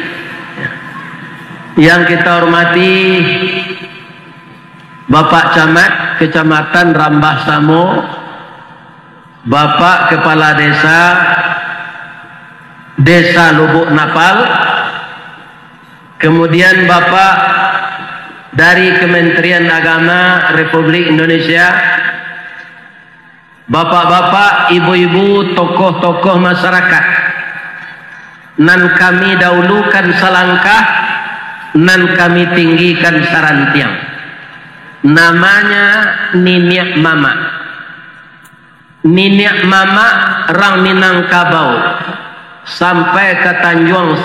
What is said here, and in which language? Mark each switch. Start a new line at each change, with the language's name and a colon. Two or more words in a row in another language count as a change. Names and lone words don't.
Indonesian: yang kita hormati Bapak Camat Kecamatan Rambah Samo Bapak Kepala Desa Lubuk Napal kemudian Bapak dari Kementerian Agama Republik Indonesia bapak-bapak, ibu-ibu, tokoh-tokoh masyarakat
Minangkabau: nan kami dahulukan selangkah nan kami tinggikan sarantiang namanya Niniak Mama Rang Minangkabau sampai ke Tanjung